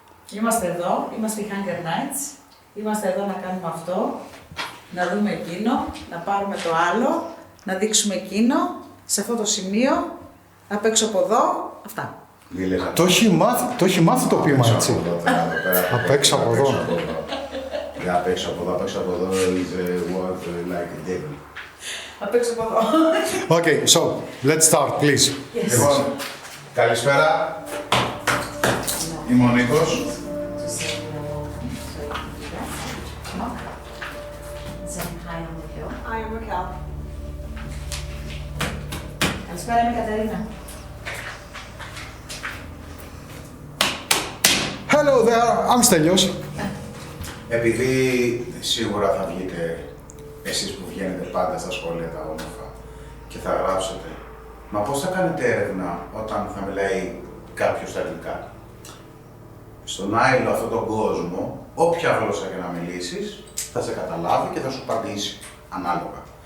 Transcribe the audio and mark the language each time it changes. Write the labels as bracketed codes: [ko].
[el] Είμαστε εδώ, είμαστε οι Hunger Nights. Είμαστε εδώ να κάνουμε αυτό, να δούμε εκείνο, να πάρουμε το άλλο, να δείξουμε εκείνο, σε αυτό το σημείο, απ' έξω από εδώ, αυτά. Το έχει μάθει το ποίημα, έτσι. Απ' έξω από εδώ. Απ' έξω από εδώ [en] is what like a devil. [el] Απ' έξω από εδώ. [en] Okay, so let's start, please. Yes. [el] Λοιπόν, καλησπέρα. Είμαι ο Νίκος. [en] I am Raquel. [el] Καλησπέρα, είμαι η Κατερίνα. [en] Hello there, I'm Στέλιος. [el] Επειδή σίγουρα θα βγείτε εσείς που βγαίνετε πάντα στα σχόλια τα όμορφα και θα γράψετε, μα πώς θα κάνετε έρευνα όταν θα μιλάει κάποιος στα αγγλικά. Στον άειλο αυτόν τον κόσμο, όποια γλώσσα και να μιλήσεις, θα σε καταλάβει και θα σου απαντήσει ανάλογα.